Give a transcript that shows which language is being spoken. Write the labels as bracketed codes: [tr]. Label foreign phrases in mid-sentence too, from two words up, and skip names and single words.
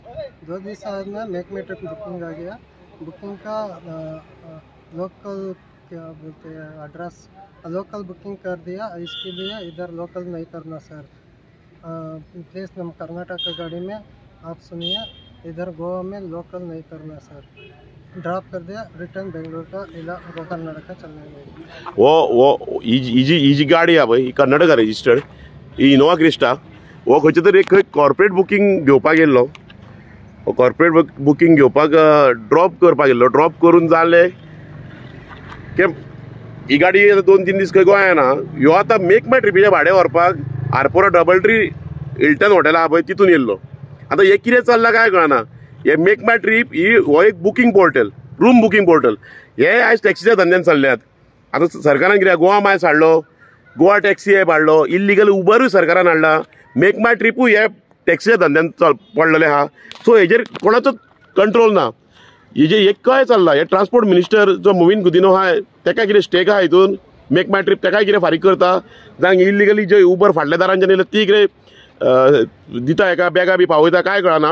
[hi] 2 दिन बाद में मेक माई ट्रिप बुकिंग आ गया। बुकिंग का लोकल क्या बोलते हैं [en] address local booking [hi] कर दिया। इसके लिए इधर लोकल नहीं करना सर। प्लीज़ हम कर्नाटक का गाड़ी में आप सुनिए, इधर गोवा में लोकल नहीं करना सर। ड्रॉप कर दिया, रिटर्न बेंगलोर का इला कर्नाटक चलने में। [kok] वो ही गाडी हा पळय, ही कर्नाटका रजिस्टर्ड, ही इनोवा क्रिस्टा। वो खंयचे तरी एक [en] corporate booking [kok] घेवपाक गेल्लो। [en] corporate booking [kok] घेवपाक ड्रॉप करपाक गेल्लो। ड्रॉप करून जाले की ही गाडी 2-3 दीस खंय गोंयांत आहा। ह्यो आतां मेक माय ट्रिपीचे भाडें व्हरपाक आरपोरा डबल ट्री हिल्टन हॉटेल आहा पळय तितून येयल्लो। आतां हे कितें चल्लां काय कळना। हे मेक माय ट्रीप ही हो एक [en] booking portal, room booking portal. [kok] हे आयज टॅक्सीच्या धंद्यान चल्ल्यात। आतां सरकारान कितें गोवा मायल्स हाडलो, गोवा टॅक्सी ॲप हाडलो, इल्लीगल उबरूय सरकारान हाडला, मेक माय ट्रिपूय हे टॅक्सीच्या धंद्यान पडलेले आहा। सो हेजेर कोणाचोच कंट्रोल ना। हे काय चल्लां, हे [en] transport minister [kok] जो मोविन गुदिनो आहा ताका कितें स्टेक आहा हितून, मेक माय ट्रिप ताकाय कितें फारीक करता, जावं इल्लीगली जे उबर फाटल्या दारांच्यान येयले ती कितें दिता हेका बॅगा बी पावयता काय कळना।